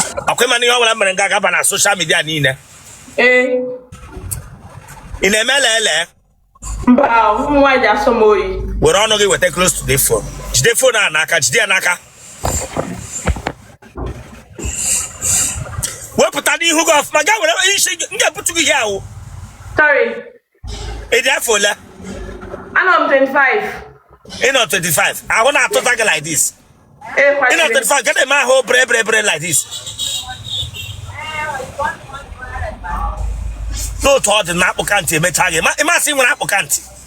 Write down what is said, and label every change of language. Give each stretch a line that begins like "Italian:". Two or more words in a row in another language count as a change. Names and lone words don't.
Igbo: Ọkwa ịma na ihe ọbụla mere nga gaba na social media niile. Ee. Ị na-eme lele? Mba, ụmụ nwaanyị ji asọ m oyi. Were ọnụ gị weta
English: close to the phone.
Igbo: Jide phone a n'aka, jide ya n'aka. Wepụta n'ihu gị ọfụma, gaa were isi gị, m ga-ebutu gị ihe ahụ. Sorry. Ị dị afọ ole? Anọ m twenty-five. Ị nọ twenty-five. Ahụ na-atụta gị
English: like this.
Igbo: Ee, Ị nọ kwesịrị. twenty-five, gịnị ma ahụ bre, bre, bre
English: like this?
Igbo: N'otu ọ dị na akpụ kantị emecha gị. Ma, ị masị nwere akpụ kantị.